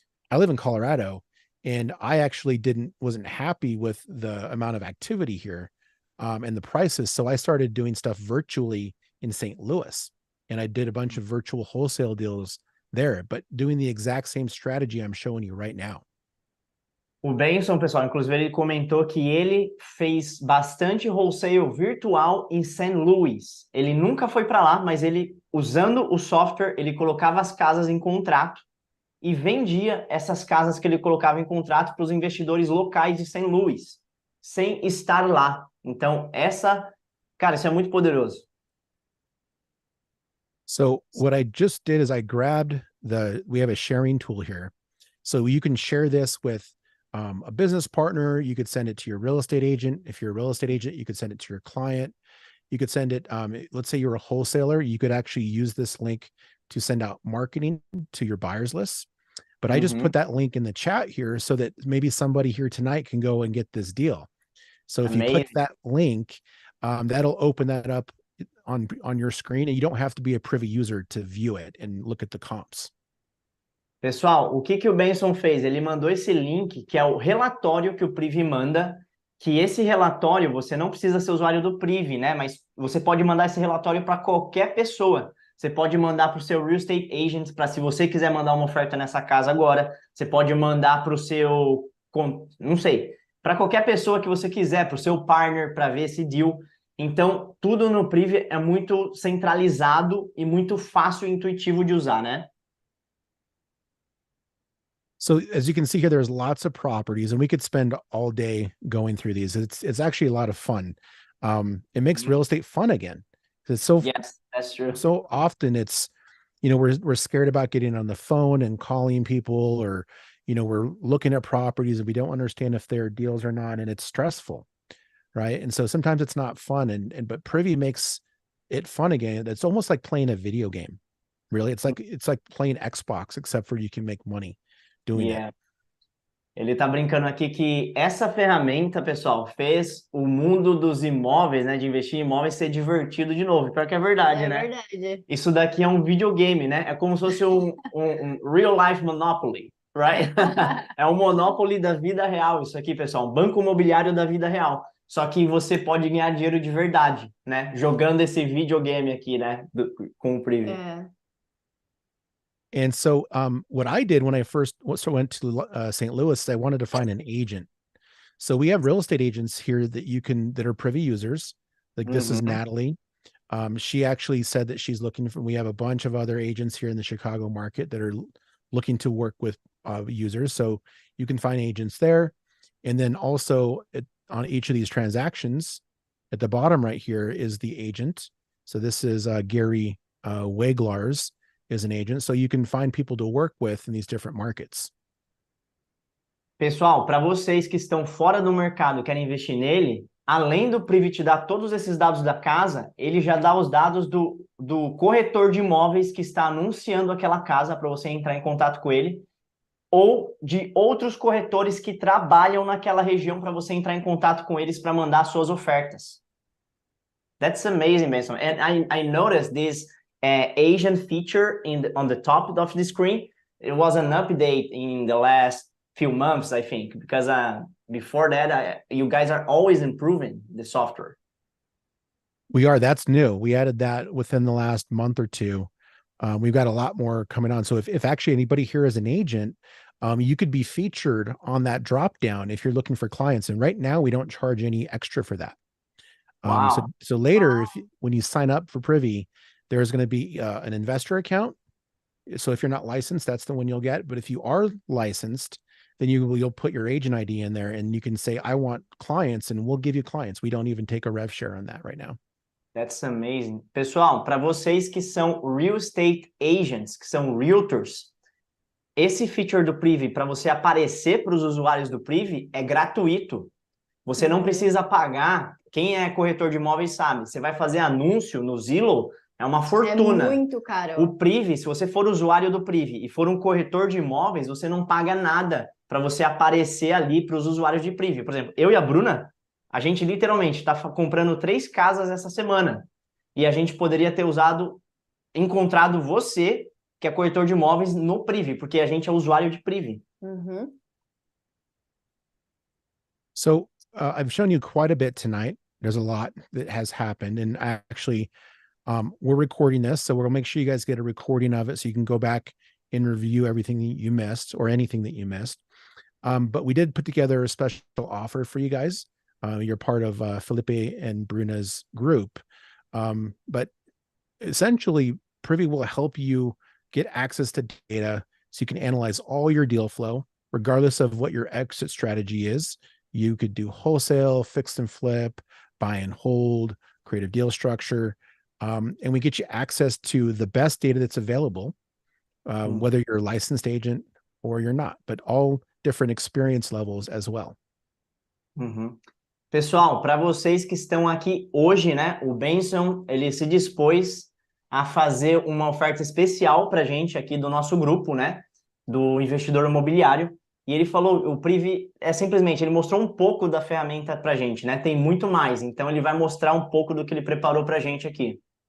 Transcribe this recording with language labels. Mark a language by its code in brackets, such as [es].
[en] I live in Colorado, and I actually wasn't happy with the amount of activity here and the prices. So I started doing stuff virtually in St. Louis. And I did a bunch of virtual wholesale deals there, but doing the exact same strategy I'm showing you right now. [pt] O Benson, pessoal, inclusive ele comentou que ele fez bastante wholesale virtual em St. Louis. Ele nunca foi para lá, mas ele, usando o software, ele colocava as casas em contrato e vendia essas casas que ele colocava em contrato para os investidores locais de St. Louis, sem estar lá. Então, cara, isso é muito poderoso. [en] So what I just did is I grabbed we have a sharing tool here. So you can share this with a business partner. You could send it to your real estate agent. If you're a real estate agent, you could send it to your client. You could send it, let's say you're a wholesaler, you could actually use this link to send out marketing to your buyers lists. But I just put that link in the chat here so that maybe somebody here tonight can go and get this deal. So if you click that link, that'll open that up on your screen, and you don't have to be a Privy user to view it and look at the comps. [pt] Pessoal, o que o Benson fez? Ele mandou esse link, que é o relatório que o Privy manda, que esse relatório, você não precisa ser usuário do Privy, né? Mas você pode mandar esse relatório para qualquer pessoa. Você pode mandar para o seu real estate agent, para se você quiser mandar uma oferta nessa casa agora. Você pode mandar para o seu, não sei, para qualquer pessoa que você quiser, para o seu partner, para ver esse deal. Então, tudo no Privy é muito centralizado e muito fácil e intuitivo de usar, né? [en] So as you can see here, there's lots of properties, and we could spend all day going through these. It's actually a lot of fun. It makes real estate fun again. It's Yes, that's true. So often it's, we're scared about getting on the phone and calling people, or, we're looking at properties and we don't understand if they're deals or not, and it's stressful, right? And so sometimes it's not fun, but Privy makes it fun again. It's almost like playing a video game, really. It's like playing Xbox, except for you can make money doing it. [pt] Ele tá brincando aqui que essa ferramenta, pessoal, fez o mundo dos imóveis, né, de investir em imóveis ser divertido de novo. Pior que é verdade, É né? verdade. Isso daqui é um videogame, né? É como se fosse um [en] real life monopoly, right? [pt] É um monopoly da vida real, isso aqui, pessoal. Um banco imobiliário da vida real. Só que você pode ganhar dinheiro de verdade, né? Jogando esse videogame aqui, né? Com o Privy. É. [en] And so what I did when I first went to St. Louis, I wanted to find an agent. So we have real estate agents here that are Privy users. Like this is Uhum. Natalie. She actually said that she's looking for, we have a bunch of other agents here in the Chicago market that are looking to work with users. So you can find agents there. And then also on each of these transactions at the bottom right here is the agent. So this is Gary Weglars is an agent. So you can find people to work with in these different markets. Pessoal, para vocês que estão fora do mercado e querem investir nele, além do Privy te dar todos esses dados da casa, ele já dá os dados do corretor de imóveis que está anunciando aquela casa para você entrar em contato com ele, ou de outros corretores que trabalham naquela região para você entrar em contato com eles para mandar suas ofertas. That's amazing, Benson. And I noticed this Asian feature on the top of the screen. It was an update in the last few months, I think, because before that, you guys are always improving the software. We are. That's new. We added that within the last month or two. We've got a lot more coming on. So if actually anybody here is an agent, you could be featured on that drop down if you're looking for clients. And right now we don't charge any extra for that. Wow. So later, when you sign up for Privy, there's going to be an investor account. So if you're not licensed, that's the one you'll get. But if you are licensed, then you'll put your agent ID in there and you can say, I want clients, and we'll give you clients. We don't even take a rev share on that right now. That's amazing. [pt] Pessoal, para vocês que são real estate agents, que são realtors, esse feature do Privy, para você aparecer para os usuários do Privy, é gratuito. Você não precisa pagar. Quem é corretor de imóveis sabe. Você vai fazer anúncio no Zillow, é uma fortuna. É muito caro. O Privy, se você for usuário do Privy e for um corretor de imóveis, você não paga nada para você aparecer ali para os usuários de Privy. Por exemplo, eu e a Bruna, a gente literalmente está comprando 3 casas essa semana. E a gente poderia ter encontrado você, que é corretor de imóveis, no Privy, porque a gente é usuário de Privy. Uhum. [en] So I've shown you quite a bit tonight. There's a lot that has happened. And actually, we're recording this. So we'll make sure you guys get a recording of it so you can go back and review everything that you missed or anything that you missed. But we did put together a special offer for you guys. You're part of Felipe and Bruna's group. But essentially, Privy will help you get access to data so you can analyze all your deal flow, regardless of what your exit strategy is. You could do wholesale, fix and flip, buy and hold, create a deal structure. And we get you access to the best data that's available, whether you're a licensed agent or you're not, but all different experience levels as well. Uhum. [pt] Pessoal, para vocês que estão aqui hoje, né, o Benson, ele se dispôs a fazer uma oferta especial para a gente aqui do nosso grupo, né, do investidor imobiliário, e ele falou, o Privy simplesmente, ele mostrou um pouco da ferramenta para a gente, né, tem muito mais, então ele vai mostrar um pouco do que ele preparou para a gente aqui.